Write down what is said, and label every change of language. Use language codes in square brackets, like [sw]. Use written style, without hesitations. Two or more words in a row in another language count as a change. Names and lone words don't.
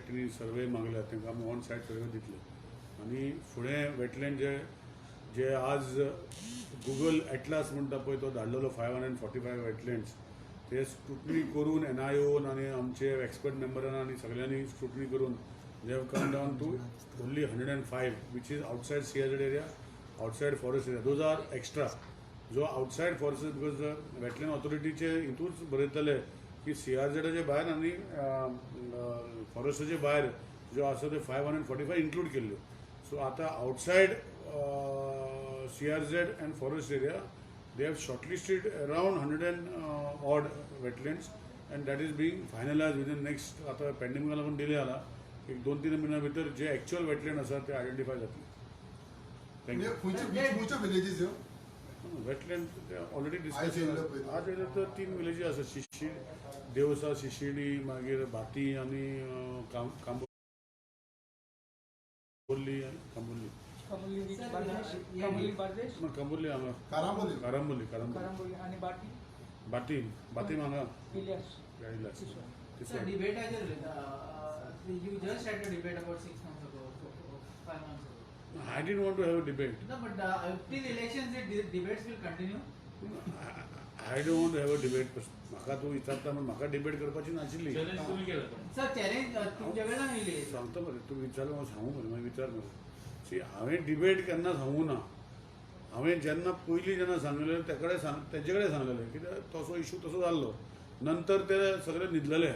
[kok] तेणी सर्वे मागल्या तांकां आमी [en] on site survey [kok] दितले आनी फुडें वेटलँड जे आज गुगल एटलास म्हणटा पळय तो धाडलेलो 545 वेटलँड्स ते स्क्रुटनी करून NIO आनी आमचे एक्सपर्ट मेंबरान आनी सगळ्यांनी स्क्रुटनी करून [en] they have come down to only 105 which is outside CRZ area, outside forest area. Those are extra. [kok] जो [en] outside forest [kok] because [en] wetland authority [kok] चे हितूच बरयतले की CRZ चे भायर आनी फॉरेस्टाचे भायर जो आसा ते 545 इन्क्लूड केल्ल्यो. [en] सो आतां outside CRZ and forest area they have shortlisted around 100 odd wetlands and that is being finalized within next [kok] आता पेंडिंग लागून डिले जाला एक 2-3 महिन्या भितर जे एक्चुअल वेटलँड आसा ते आयडेंटिफाय जातले. [en] thank you. wetland already discuss [kok] आज येयले तर 3 विलेजी आसा शिशी देवसा शिशिडी मागीर भाती आनी कांबोली कांबोली हांगा कारांबोली बाती हांगा [en] You just had a debate about 6 months ago, 5 months ago. I didn't want to have a debate. No, but till elections, the debates will continue. I don't want to have a debate. [kok] म्हाका तूं विचारता म्हण म्हाका डिबेट करपाची नाशिल्ली. सर चॅलेंज तुमच्या वेळान येयले. सांगता मरे तूं विचार म्हाका सांगू मरे मागीर विचार मरे. सी हांवें डिबेट केन्ना सांगूं ना. हांवें जेन्ना पयलीं जेन्ना सांगलेलें तेजे कडेन सांगलेलें कित्याक तसो इशू तसो जाल्लो नंतर ते सगळे न्हिदलेले.